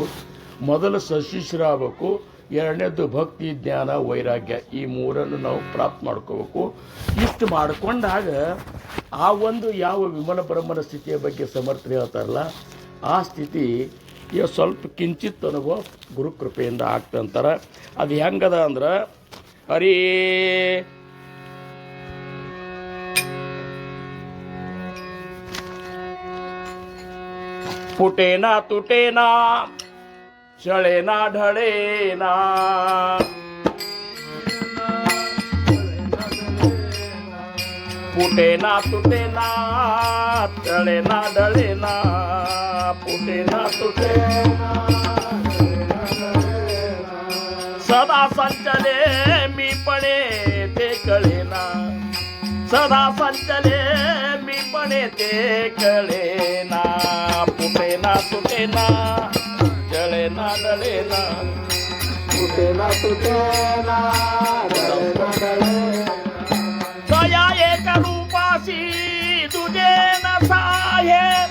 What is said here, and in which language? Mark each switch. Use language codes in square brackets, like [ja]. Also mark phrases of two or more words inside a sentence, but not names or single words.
[kn] ಮೊದಲು ಸತ್ಶಿಷ್ಯರಾಗಬೇಕು, 2ನೇದು ಭಕ್ತಿ ಜ್ಞಾನ ವೈರಾಗ್ಯ, ಈ 3 ನಾವು ಪ್ರಾಪ್ತ ಮಾಡ್ಕೋಬೇಕು. ಇಷ್ಟು ಮಾಡಿಕೊಂಡಾಗ ಆ ಒಂದು ಯಾವ ವಿಮಲ ಬ್ರಹ್ಮನ ಸ್ಥಿತಿಯ ಬಗ್ಗೆ ಸಮರ್ಥರು ಹೇಳ್ತಾರಲ್ಲ, ಆ ಸ್ಥಿತಿ ಸ್ವಲ್ಪ ಕಿಂಚಿತ್ ಅನುಭವ ಗುರುಕೃಪೆಯಿಂದ ಆಗ್ತಂತಾರೆ. ಅದು ಹೆಂಗದ ಅಂದ್ರೆ ಹರಿ [mr] फुटेना तुटेना चळेना ढळेना फुटेना तुटेना चळेना ढळेना फुटेना तुटेना सदा संचले मी पणे ते कळेना सदा संचले मी पणे ते कळेना फुटेना तुटेना जळेना डळेना फुटेना तुटेना जळेना डळेना दया एक रूपासी तुझे न साहे